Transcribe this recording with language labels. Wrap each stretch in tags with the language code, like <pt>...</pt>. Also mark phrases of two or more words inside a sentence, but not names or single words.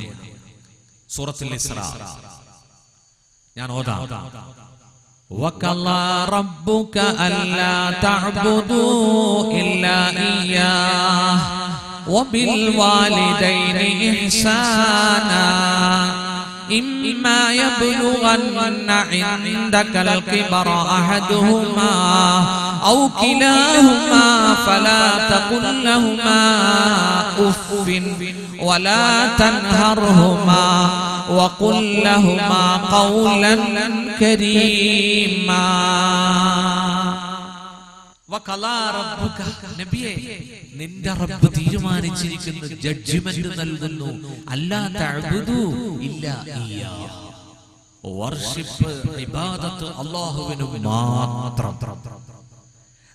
<ml>സൂറത്തുൽ ഇസ്രാ ഞാൻ ഓതാം.</ml> <ar>وقضى ربك ألا تعبدوا إلا إياه وبالوالدين إحسانا إما يبلغن عندك الكبر أحدهما أو كلاهما فلا تقل لهما أف ولا تنهرهما وقل لهما قولا كريما.</ar> <ml>നിന്റെ റബ്ബ് തീരുമാനിച്ചിരിക്കുന്ന ജഡ്ജ്മെന്റ് നൽകുന്നു.</ml> <ar>ألا تعبدوا إلا إياه.</ar> <ml>വർഷിപ്പ് ഇബാദത്ത് അല്ലാഹുവിന് മാത്രം.</ml>